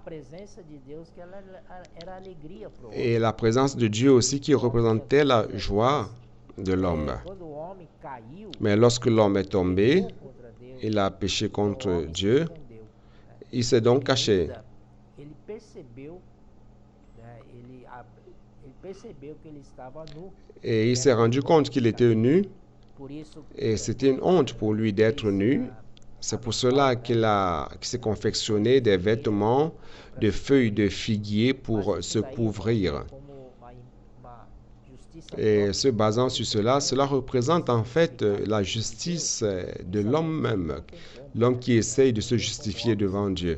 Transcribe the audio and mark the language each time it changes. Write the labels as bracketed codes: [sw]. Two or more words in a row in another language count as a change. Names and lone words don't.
[fr] Et la présence de Dieu aussi qui représentait la joie de l'homme. Mais lorsque l'homme est tombé, il a péché contre Dieu. Il s'est donc caché. [pt] ele percebeu, né, ele percebeu que ele estava nu. [fr] Et il s'est rendu compte qu'il était nu. [pt] Por isso, [fr] Et c'était une honte pour lui d'être nu. C'est pour cela qu'il s'est confectionné des vêtements de feuilles de figuier pour se couvrir. Et se basant sur cela, cela représente en fait la justice de l'homme même, l'homme qui essaye de se justifier devant Dieu.